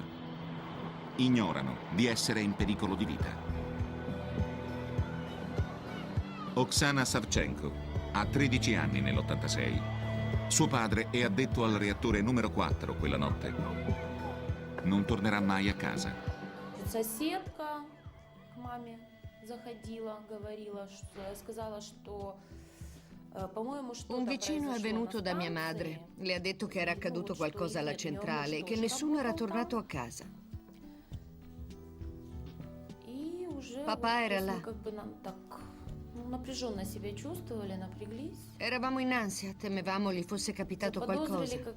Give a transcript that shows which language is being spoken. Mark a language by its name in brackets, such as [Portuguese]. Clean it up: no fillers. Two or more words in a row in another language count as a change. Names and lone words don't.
[Italian] Ignorano di essere in pericolo di vita. Oksana Savchenko ha 13 anni nell'86. Suo padre è addetto al reattore numero 4 quella notte. Non tornerà mai a casa. [Russian] Соседка к маме заходила, говорила, сказала, что [Italian] Un vicino è venuto da mia madre. Le ha detto che era accaduto qualcosa alla centrale e che nessuno era tornato a casa. Papà era là. Eravamo in ansia, temevamo gli fosse capitato qualcosa.